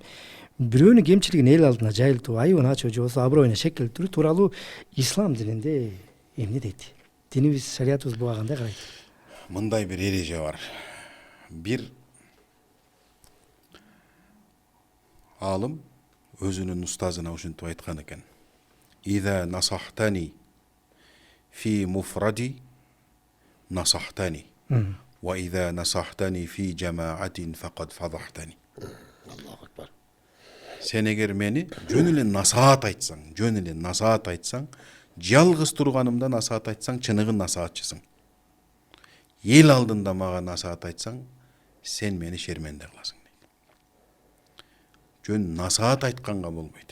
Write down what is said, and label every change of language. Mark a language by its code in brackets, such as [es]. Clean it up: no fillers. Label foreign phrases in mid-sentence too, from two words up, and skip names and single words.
[ky] Бирөөнүн кемчилигин эл алдына жайылтуу, айыбын ачуу же болбосо аброюна шек келтирүү тууралуу ислам дининде эмне дейт? Динибиз, шариятыбыз буга кандай карайт? Мындай бир эреже бар. Бир алым өзүнүн устазына ушинтип айткан экен. [ar] إذا نصحتني في مفردي نصحتني. وإذا نصحتني في جماعة فقد فضحتني. الله أكبر. [ky] Сен эгер мени жөн эле насаат айтсаң, жалгыз турганымда насаат айтсаң, чыныгы насаатчысың. Эл алдында мага насаат айтсаң, сен мени шерменде кыласың дейт. Жөн насаат айтканга болбойт.